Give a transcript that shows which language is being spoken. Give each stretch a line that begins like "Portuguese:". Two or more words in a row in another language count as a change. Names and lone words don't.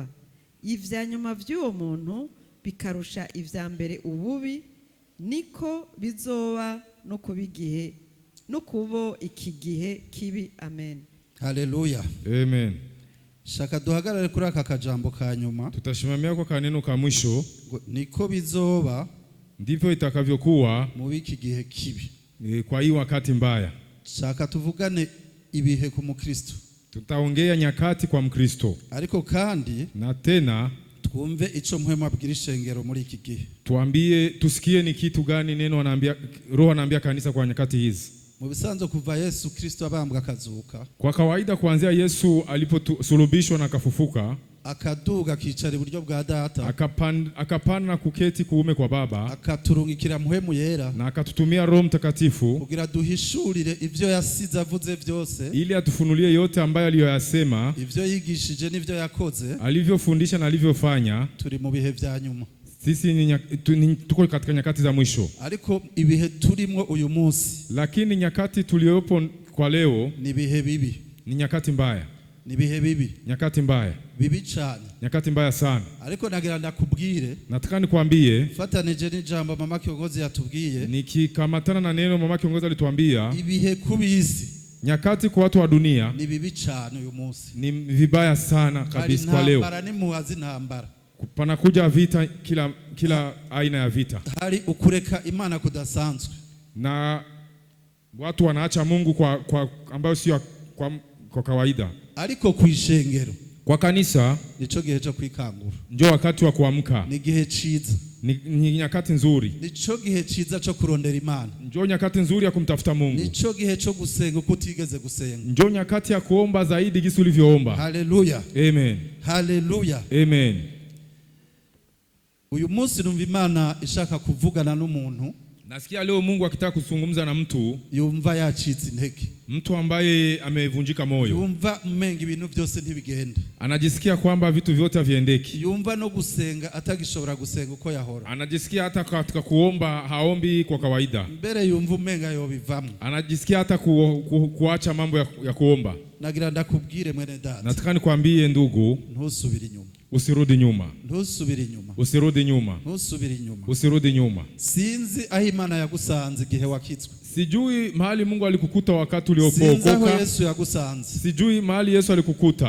Rundi: Ivya nyuma vy'uwo muntu bikarusha ivya mbere ububi, niko bizoba no kubigihe no kubo iki gihe kibi. Amen. Haleluya. Amen. Shaka duhagarare kuri aka kajambo ka nyuma.
Swahili: Tutashimamia kwa kaneno ka mwisho,
Rundi: niko bizoba
Swahili: ndivyo itakavyokuwa
Rundi: mu iki gihe kibi.
Swahili: Kwa hii wakati mbaya.
Rundi: Shaka tuvugane ibihe ku Mukristo.
Swahili: Tutaongea nyakati kwa Mkristo.
Rundi: Ariko kandi
Swahili: na tena
Rundi: twumve ico muhemu abwira ishengero muri iki gihe.
Swahili: Tusikie ni kitu gani neno anaambia, Roho anaambia kanisa kwa nyakati hizi.
Rundi: Mu bisanzwe kuva Yesu Kristo abambwa akazuka,
Swahili: kwa kawaida kuanzia Yesu aliposulubishwa na akafufuka,
Rundi: akaduga akicara iburyo bwa Data,
Swahili: akapanda kuketi kuume kwa Baba,
Rundi: akaturungikira muhemu yera,
Swahili: na akatutumia Roho Mtakatifu
Rundi: kugira duhishurire ivyo yasize avuze vyose,
Swahili: ili atufunulie yote ambayo aliyoyasema,
Rundi: ivyo yigishije n'ivyo yakoze,
Swahili: alivyofundisha na alivyofanya.
Rundi: Turi mu bihe vya nyuma.
Swahili: Sisi tuko katika nyakati za mwisho.
Rundi: Ariko ibihe turimwo uyu munsi,
Swahili: lakini nyakati tuliopo kwa leo
Rundi: ni bihe bibi.
Swahili: Ni nyakati mbaya.
Rundi: Ni bihe bibi.
Swahili: Nyakati mbaya.
Rundi: Bibi cyane.
Swahili: Nyakati mbaya sana.
Rundi: Ariko nagira ndakubwire,
Swahili: nataka nikwambie,
Rundi: fatanije n'ijambo mama kiongozi yatubwiye,
Swahili: nikikamatana na neno mama kiongozi alituambia,
Rundi: ibihe kubisi
Swahili: Nyakati kwa watu wa dunia
Rundi: ni bibi cyane uyu munsi.
Swahili: ni vibaya sana kabisa kwa leo.
Rundi: Hari ni muhazi ntambara.
Swahili: Panakuja vita, kila aina ya vita.
Rundi: Hari ukureka Imana kudasanzwe.
Swahili: Na watu wanaacha Mungu kwa ambayo sio kwa kawaida.
Rundi: Ariko kwishengero.
Swahili: Kwa kanisa
Rundi: nico gihe cyo kwikangura.
Swahili: Ndio wakati wa kuamka.
Rundi: Ni gihe ciza.
Swahili: Ni nyakati nzuri.
Rundi: Nico gihe ciza cyo kurondera Imana.
Swahili: Ndio nyakati nzuri ya kumtafuta Mungu.
Rundi: Nico gihe cyo gusenga kutigeze gusenga.
Swahili: Ndio nyakati ya kuomba zaidi gisi ulivyoomba.
Rundi: Haleluya. Amen. Haleluya. Amen. Uyu munsi numva Imana ishaka kuvugana n'umuntu.
Swahili: Nasikia leo Mungu akitaka kuzungumza na mtu
Rundi: yumva yacitse intege.
Swahili: Mtu ambaye amevunjika moyo.
Rundi: Yumva umenga ibintu byose ntibigende.
Swahili: Anajisikia kwamba vitu vyote haviendeki.
Rundi: Yumva no gusenga atagishobora gusenga uko yahora.
Swahili: Anajisikia hata katika kuomba haombi kwa kawaida.
Rundi: Mbere yumva umenga yobivamo.
Swahili: Anajisikia hata kuacha mambo ya kuomba.
Rundi: Nagira ndakubwire mwene data.
Swahili: Nataka nikwambie ndugu,
Rundi: ntusubire inyuma.
Swahili: Usirudi nyuma.
Rundi: Ntusubire inyuma.
Swahili: Usirudi nyuma.
Rundi: Ntusubire inyuma.
Swahili: Usirudi nyuma.
Rundi: Sinzi aho Imana yagusanze igihe wakitswe.
Swahili: Sijui mahali Mungu alikukuta wakati uliokoka.
Rundi: Sinzi aho Yesu yagusanze.
Swahili: Sijui mahali Yesu alikukuta.